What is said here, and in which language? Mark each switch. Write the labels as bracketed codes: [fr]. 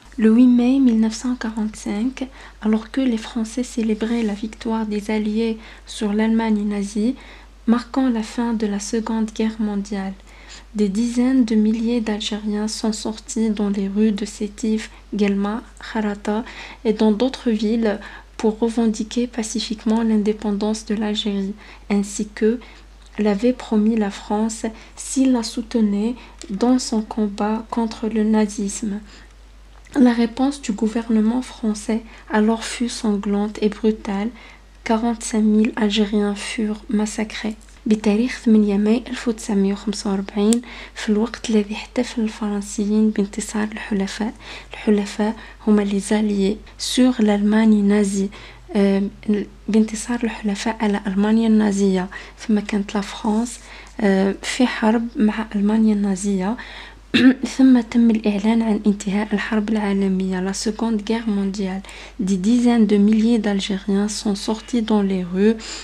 [fr] Le 8 mai 1945, alors que les Français célébraient la victoire des Alliés sur l'Allemagne nazie, marquant la fin de la Seconde Guerre mondiale, des dizaines de milliers d'Algériens sont sortis dans les rues de Sétif, Guelma, Kharata et dans d'autres villes pour revendiquer pacifiquement l'indépendance de l'Algérie, ainsi que l'avait promis la France s'il la soutenait dans son combat contre le nazisme. La réponse du gouvernement français alors fut sanglante et brutale. 45 000 Algériens furent massacrés. [ar] بتاريخ 8 ماي 1945 في الوقت الذي احتفل الفرنسيين بانتصار الحلفاء هما [fr] les alliés sur l'Allemagne nazie. [ar] بانتصار الحلفاء على ألمانيا النازية. ثم كانت لا فرنسا في حرب مع ألمانيا النازية. ثم تم الإعلان عن انتهاء الحرب العالمية [fr] la Seconde Guerre mondiale. Des dizaines de milliers d'Algériens sont sortis dans les rues.